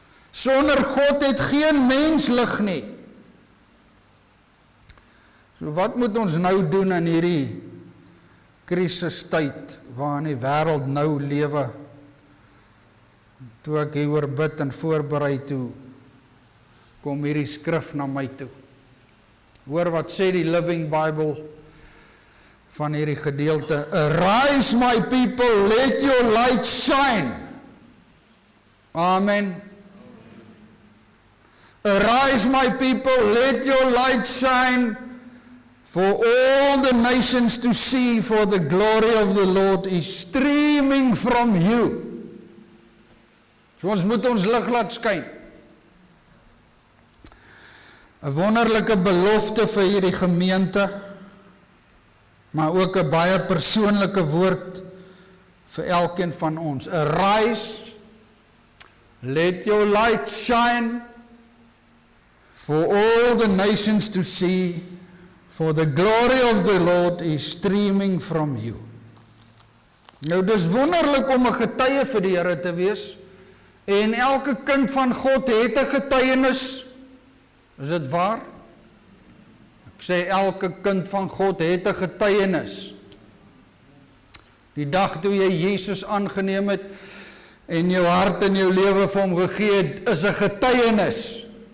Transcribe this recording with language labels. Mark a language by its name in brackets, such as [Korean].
[Afrikaans] Sonder God het geen mens lig nie. So wat moet ons nou doen in hierdie krisistyd waarin die wêreld nou lewe? Toe ek hieroor bid en voorberei toe, kom hierdie skrif na my toe. Hoor wat sê die Living Bible van hierdie gedeelte. [English] Arise my people, let your light shine. Amen. Arise my people, let your light shine for all the nations to see, for the glory of the Lord is streaming from you. [Afrikaans] So ons moet ons lig laat skyn. 'n Wonderlike belofte vir hierdie gemeente, maar ook 'n baie persoonlike woord vir elkeen van ons. [English] Arise, let your light shine, for all the nations to see, for the glory of the Lord is streaming from you. [Afrikaans] Nou dis wonderlik om 'n getuie vir die Here te wees, en elke kind van God het 'n getuienis. Is dit waar? Ek sê elke kind van God het 'n getuienis. Die dag toe jy Jesus aangeneem het en jou hart en jou lewe vir hom gegee het, is 'n getuienis.